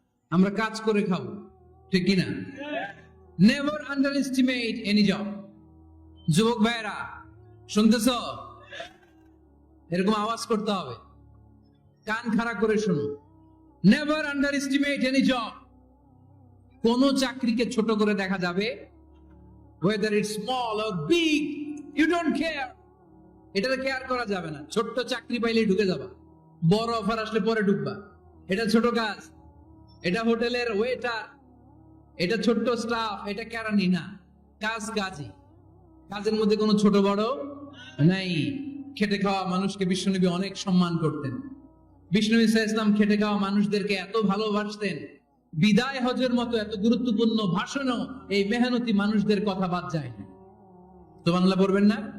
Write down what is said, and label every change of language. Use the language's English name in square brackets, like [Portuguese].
[Bangla] আমরা কাজ করে খাবো, ঠিক কিনা? [English] Never underestimate any job. [Bangla] যুবক ভাইয়েরা শুনতেছ? এরকম আওয়াজ করতে হবে, কান খাড়া করে শুনো। [English] Never underestimate any job. [Bangla] কোন চাকরিকে ছোট করে দেখা যাবে, [English] whether it's small or big, you don't care. [Bangla] এটাতে কেয়ার করা যাবে না। ছোট্ট চাকরি পাইলেই ঢুকে যাবা, বড় অফার আসলে পরে ঢুকবা। এটা ছোট কাজ, এটা হোটেলের ওয়েটার, এটা ছোট্ট স্টাফ, এটা কেরানি না। কাজ কাজই, কাজের মধ্যে কোনো ছোট বড় নাই। খেটে খাওয়া মানুষকে বিশ্বনবী অনেক সম্মান করতেন। বিষ্ণু ঈসা ইসলাম খেটে খাওয়া মানুষদেরকে এত ভালোবাসতেন, বিদায় হজের মতো এত গুরুত্বপূর্ণ ভাষণও এই মেহনতি মানুষদের কথা বাদ যায় না। সুবহানাল্লাহ পড়বেন না?